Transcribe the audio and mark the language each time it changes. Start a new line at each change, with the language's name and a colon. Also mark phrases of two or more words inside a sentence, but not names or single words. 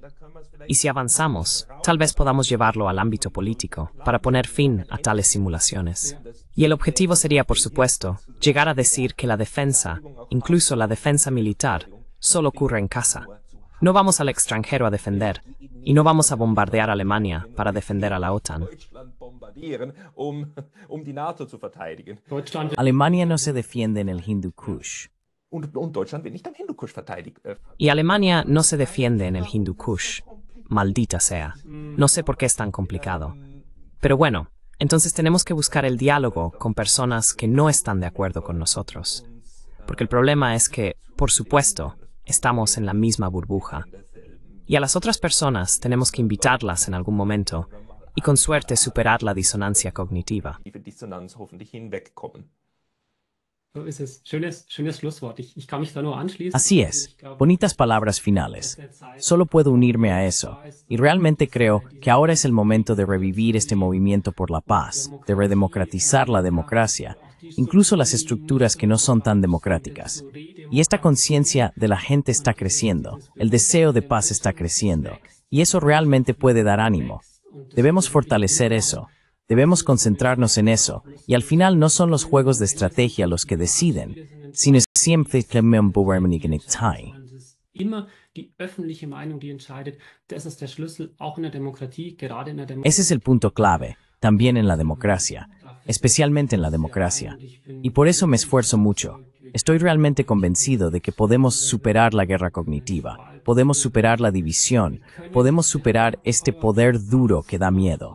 Spanish: Y si avanzamos, tal vez podamos llevarlo al ámbito político para poner fin a tales simulaciones. Y el objetivo sería, por supuesto, llegar a decir que la defensa, incluso la defensa militar, solo ocurre en casa. No vamos al extranjero a defender, y no vamos a bombardear a Alemania para defender a la OTAN.
German: bombardieren, die NATO zu verteidigen.
Spanish: Alemania no se defiende en el Hindu Kush.
German: Und Deutschland wird nicht am Hindukusch verteidigt.
Spanish: Y Alemania no se defiende en el Hindu Kush. Maldita sea. No sé por qué es tan complicado. Pero bueno, entonces tenemos que buscar el diálogo con personas que no están de acuerdo con nosotros. Porque el problema es que, por supuesto, estamos en la misma burbuja. Y a las otras personas tenemos que invitarlas en algún momento y con suerte superar la disonancia cognitiva.
German: Dissonanz hoffentlich hinwegkommen. So ist es. Schönes Schlusswort. Ich kann mich da nur anschließen.
Spanish: Así es, bonitas palabras finales. Solo puedo unirme a eso, y realmente creo que ahora es el momento de revivir este movimiento por la paz, de redemocratizar la democracia, incluso las estructuras que no son tan democráticas. Y esta conciencia de la gente está creciendo, el deseo de paz está creciendo, y eso realmente puede dar ánimo. Debemos fortalecer eso. Debemos concentrarnos en eso, y al final no son los juegos de estrategia los que deciden, sino siempre
German: Immer die öffentliche Meinung, die entscheidet. Das ist der Schlüssel, auch in der Demokratie, gerade in der Demokratie.
Spanish: Ese es el punto clave, también en la democracia, especialmente en la democracia. Y por eso me esfuerzo mucho. Estoy realmente convencido de que podemos superar la guerra cognitiva, podemos superar la división, podemos superar este poder duro que da miedo.